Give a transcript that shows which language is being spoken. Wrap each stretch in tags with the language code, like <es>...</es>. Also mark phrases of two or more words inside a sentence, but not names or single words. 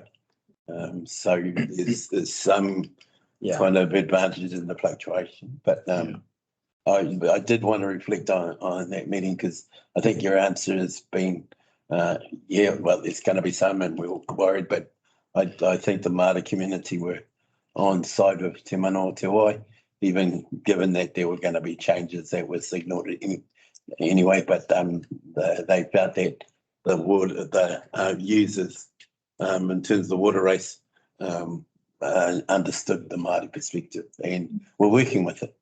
<en>So there's some kind of advantages in the fluctuation. But I did want to reflect on that meeting because I think your answer has been, well, there's going to be some and we're worried, but I think the Māori community were on side with</en> <mi>te mana o te wai,</mi> <en>even given that there were going to be changes that were signalled anyway, but they felt that the users in terms of the water race understood the Māori perspective and we're working with it.</en>